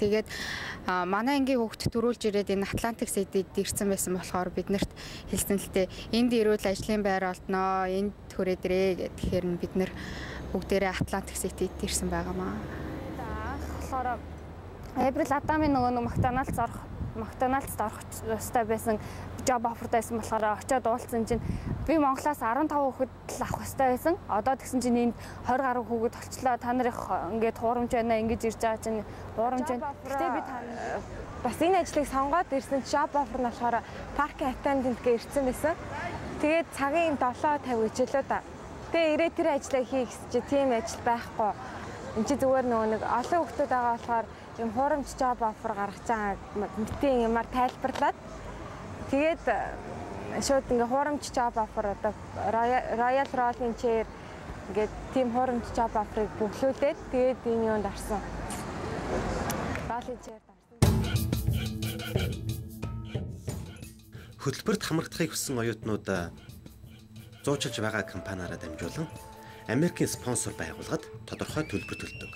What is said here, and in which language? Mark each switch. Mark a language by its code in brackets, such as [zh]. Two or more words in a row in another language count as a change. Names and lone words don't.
[mn] Тэгээд манай ангийн хүүхд төрүүлж ирээд энэ Atlantic City-д ирсэн байсан болохоор биднэрт хэлсэн л дээ. Энд ирвэл ажлын байр олдноо, энд хүрээд ирээ гэхээр бид нэр бүгдээрээ Atlantic City-д ирсэн байгаамаа. болохоор Април Адамын нөгөө McDonald's-д орох ёстой байсан [en] job offer [mn] байсан болохоор очиод уулзсан чинь би Монголоос 15 хүүхэд л авах ёстой байсан. Одоо тэгсэн чинь энд 20 гаруй хүүхэд олчлоо. Та нарын ингээд хуурамч байна ингэж ирж байгаа чинь хуурамч байна. Гэтэ би бас энэ ажлыг сонгоод ирсэн [en] job offer [mn] нь болохоор [en] parking attendant [mn] гэж ирсэн байсан. Тэгээд цагийн 7:50 хичээлөө да. Тэгээ ирээд тэр ажлаа хийх гэж тийм ажил байхгүй. Энд чи зүгээр нөгөө нэг олон хүүхдүүд байгаа болохоор юм хуурамч [en] job offer [mn] гаргаж байгаа мэтийн юмар тайлбарлаад тэгээд шууд ингээ хуурамч [en] job offer [mn] одоо Royal Rolling Chair ингээд тийм хуурамч [en] job offer- [mn] ыг бүглүүлээд тэгээд энэ юунд арсан. Rolling Chair дарсан. Хөтөлбөрт хамрагдахыг хүссэн оюутнууд зуучилж байгаа компаниараа дамжуулан Америкийн спонсор байгууллагад тодорхой төлбөр төлдөг.